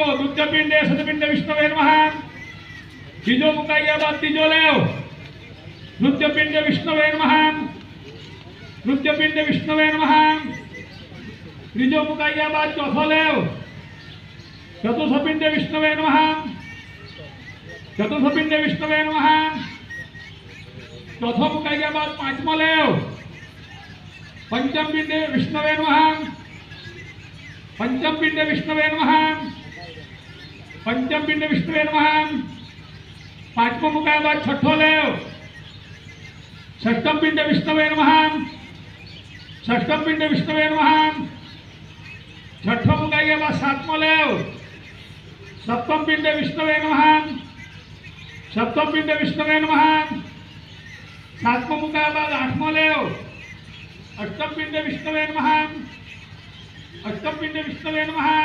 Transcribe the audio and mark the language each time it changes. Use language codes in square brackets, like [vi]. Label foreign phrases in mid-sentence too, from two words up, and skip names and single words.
[sa] દ્વિતીય પિંડે સદપિંડે વિષ્ણવે નમઃ [gu] બીજો મુકાઈ ગયા બાદ ત્રીજો લેવ [sa] દ્વિતીય પિંડે વિષ્ણવે નમઃ દ્વિતીય પિંડે વિષ્ણવે નમઃ [gu] ત્રીજો મુકાઈ ગયા બાદ ચોથો લેવ [sa] ચતુર્થ પિંડે વિષ્ણવે નમઃ ચતુર્થ પિંડે વિષ્ણવે નમઃ [gu] ચોથો મુકાઈ ગયા બાદ પાંચમો લેવ [sa] પંચમ પિંડે વિષ્ણવે નમઃ पंचम पिंड विष्णवे नमः पंचम पिंड विष्णवे नमः [gu] પાંચમો મુકાયા બાદ છઠ્ઠો લેવ [sa] षष्ठम पिंड विष्णवे नमः षष्ठम पिंड विष्णवे नमः [gu] છઠ્ઠો મુકાયા બાદ સાતમો લેવ [sa] सप्तम पिंड विष्णवे नमः सप्तम पिंड विष्णवे नमः [gu] સાતમો મુકાયા બાદ આઠમો લેવ [sa] अष्टम पिंड विष्णवे नमः अष्टम पिंड विष्णवे नमः